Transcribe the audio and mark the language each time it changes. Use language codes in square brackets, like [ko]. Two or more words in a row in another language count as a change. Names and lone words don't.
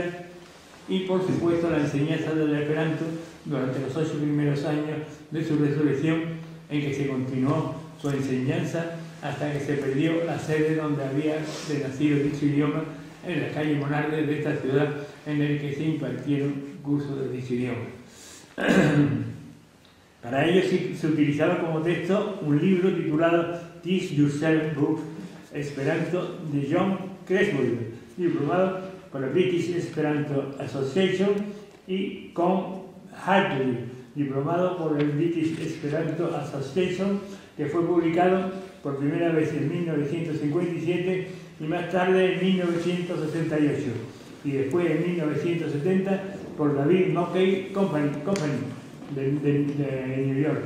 [es] Y por supuesto la enseñanza del Esperanto durante los 8 primeros años de su resurrección, en que se continuó su enseñanza hasta que se perdió la sede donde había nacido dicho idioma, en la calle Monardes de esta ciudad, en el que se impartieron cursos de dicho idioma. Para ello se utilizaba como texto un libro titulado Teach Yourself Book Esperanto de John Creswell, diplomado por la British Esperanto Association, y con Hartley, diplomado por el British Esperanto Association, que fue publicado por primera vez en 1957 y más tarde en 1968, y después en 1970 por David Mackay Company de New York.